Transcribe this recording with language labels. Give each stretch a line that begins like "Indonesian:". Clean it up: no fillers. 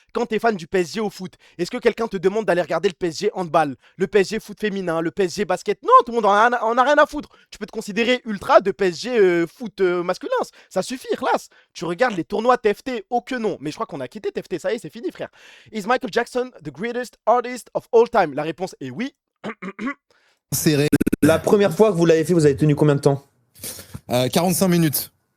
French: Quand t'es fan du PSG au foot, est-ce que quelqu'un te demande d'aller regarder le PSG handball, le PSG foot féminin, le PSG basket? Non, tout le monde en a rien à foutre. Tu peux te considérer ultra de PSG foot masculin. Ça suffit, classe. Tu regardes les tournois TFT, oh que non. Mais je crois qu'on a quitté TFT. Ça y est, c'est fini, frère.
English: Is Michael Jackson the greatest artist of all time?
French: La réponse est oui. Serré. La première fois que vous l'avez fait, vous avez tenu combien de temps? 45 minutes.